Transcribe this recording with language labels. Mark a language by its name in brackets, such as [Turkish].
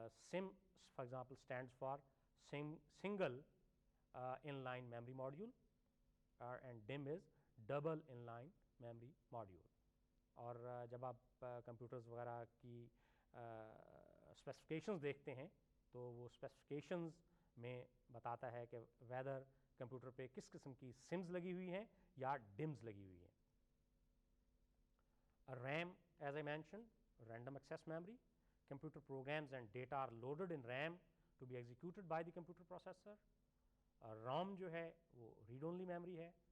[English] SIMM for example stands for single in line memory module and DIMM is double in line memory module. [Urdu] اور جب آپ computers وغیرہ کی specifications دیکھتے ہیں تو وہ اسپیسیفکیشنز میں بتاتا ہے کہ ویدر کمپیوٹر پہ کس قسم کی سمز لگی ہوئی ہیں یا ڈمز لگی ہوئی ہیں. [English] RAM, as I mentioned, random access memory. Computer programs and data are loaded in RAM to be executed by the computer processor. [Urdu] ROM جو ہے وہ [English] read only memory [Urdu] ہے.